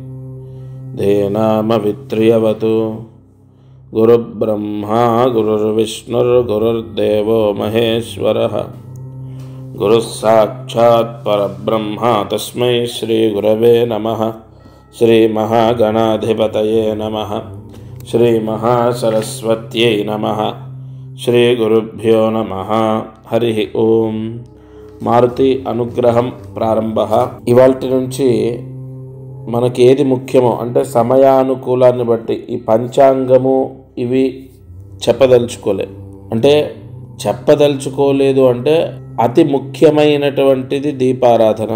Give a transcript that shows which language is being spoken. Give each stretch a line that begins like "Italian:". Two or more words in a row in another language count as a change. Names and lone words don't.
Sanskrit: धेनामवित्र्यवतु गुरुब्रह्मा गुरुर्विष्णुर्गुरुर्देवो महेश्वरः गुरुः साक्षात् परब्रह्म तस्मै श्रीगुरवे नमः। श्रीमहागणाधिपतये नमः। श्रीमहासरस्वत्यै नमः। श्रीगुरुभ्यो नमः। हरिः ओम।
Telugu: మారుతి అనుగ్రహం ప్రారంభ. ఇవాల్టి నుంచి మనకి ఏది ముఖ్యమో అంటే సమయానుకూలాన్ని బట్టి ఈ పంచాంగము ఇవి చెప్పదలుచుకోలేదు అంటే అతి ముఖ్యమైనటువంటిది దీపారాధన.